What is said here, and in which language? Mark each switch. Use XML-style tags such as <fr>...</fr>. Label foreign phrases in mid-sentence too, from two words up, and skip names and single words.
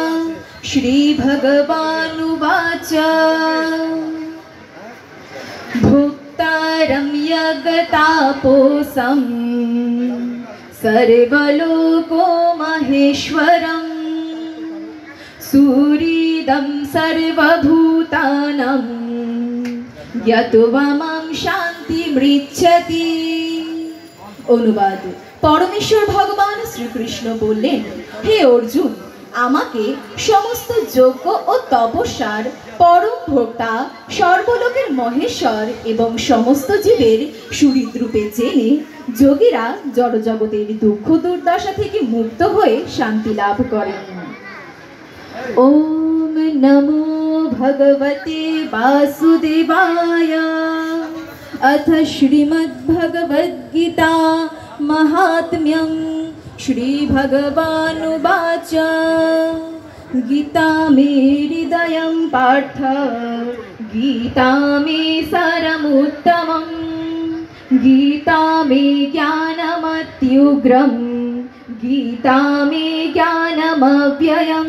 <sa>श्रीभगवानुवाच भोक्तारं यगतापोसं सर्वलोको महेश्वरं सुहृदं सर्वभूतानां ज्ञात्वा मां शान्तिमृच्छति।</sa> <bn>অনুবাদ। পরমেশ্বর ভগবান শ্রীকৃষ্ণ বললেন, হে অর্জুন, আমাকে সমস্ত যজ্ঞ ও তপস্যার পরম ভোক্তা, সর্বলোকের মহেশ্বর এবং সমস্ত জীবের সুহৃদরূপে জেনে যোগীরা জড়জগতের দুঃখ দুর্দশা থেকে মুক্ত হয়ে শান্তি লাভ করেন।</bn> <sa>ওম নমো ভগবতে বাসুদেবায়। अथ श्रीमद्भगवद्गीता महात्म्यं। श्रीभगवानुवाच गीता मे हृदयं पार्थ गीता मे सारमुत्तमं गीता मे ज्ञानमत्युग्रं गीता मे ज्ञानमव्ययम्।</sa>